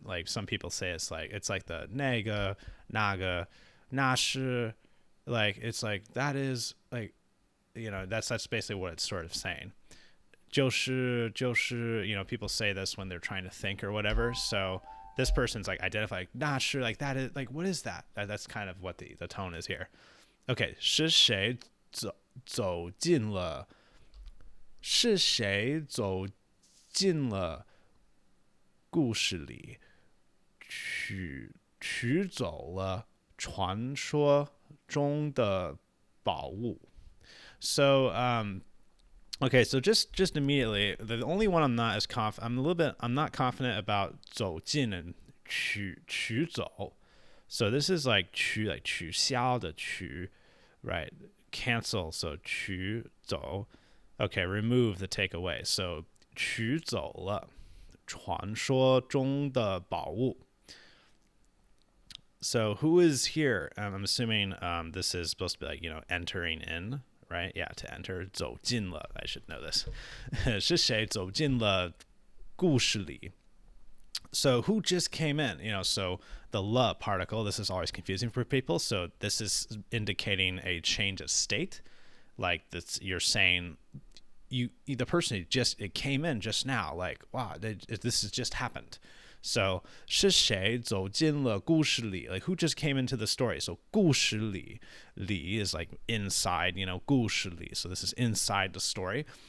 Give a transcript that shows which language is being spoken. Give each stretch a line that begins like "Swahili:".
English: Like some people say it's like the
Chinese: 那个 那是,
English: like it's like that is like, that's basically what it's sort of saying. 就是, people say this when they're trying to think or whatever. So this person's like identifying 那是, like that is like, what is that? That's kind of what the tone is here.
Chinese: Okay, 是谁走进了？是谁走进了故事里，取走了传说中的宝物？
English: So, okay, so just immediately, the only one I'm not confident about 走进 and 取走. So this is like 取消的取, right? Cancel, so 取走. Okay, remove the take away.
Chinese: So 取走了传说中的宝物.
English: So who is here? I'm assuming this is supposed to be like, entering in, right? Yeah, to enter. 走进了, I should know this.
Chinese: 是谁走进了故事里?
English: So who just came in? So the la particle, this is always confusing for people. So this is indicating a change of state. Like this, you're saying the person it came in just now. Like, wow, this has just happened.
Chinese: So 是谁走进了故事里?
English: Like who just came into the story? So 故事里 li is like inside, 故事里. So this is inside the story.